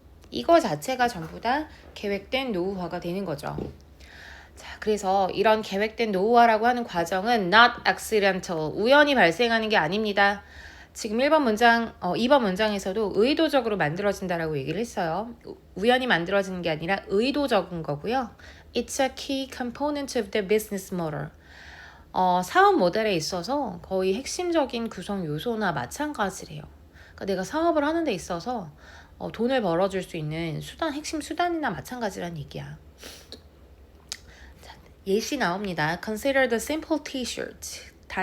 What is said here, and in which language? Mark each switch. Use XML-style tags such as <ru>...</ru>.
<ko>이거 자체가 전부 다 계획된 노후화가 되는 거죠. 자, 그래서 이런 계획된 노후화라고 하는 과정은</ko> <en>not accidental,</en> <ko>우연히 발생하는 게 아닙니다. 지금 2번 문장에서도 의도적으로 만들어진다라고 얘기를 했어요. 우연히 만들어지는 게 아니라 의도적인 거고요.</ko> <en>It's a key component of the business model.</en> <ko>사업 모델에 있어서 거의 핵심적인 구성 요소나 마찬가지래요. 그러니까 내가 사업을 하는 데 있어서 돈을 벌어줄 수 있는 핵심 수단이나 마찬가지란 얘기야. 자, 예시 나옵니다.</ko> <en>Consider the simple t-shirt.</en>